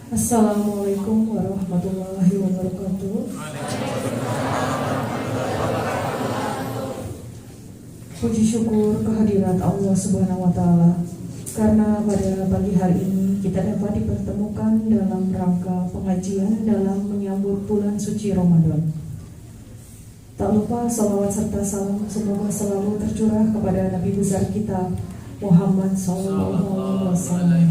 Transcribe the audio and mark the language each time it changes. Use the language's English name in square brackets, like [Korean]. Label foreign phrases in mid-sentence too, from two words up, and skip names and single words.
[Arabic] السلام عليكم ورحمة الله وبركاته. [Indonesian] Puji syukur kehadirat Allah [Arabic] سبحانه وتعالى, [Indonesian] karena pada pagi hari ini kita dapat dipertemukan dalam rangka pengajian dalam menyambut bulan suci Ramadan. Tak lupa salawat serta salam semoga selalu tercurah kepada Nabi besar kita Muhammad SAW.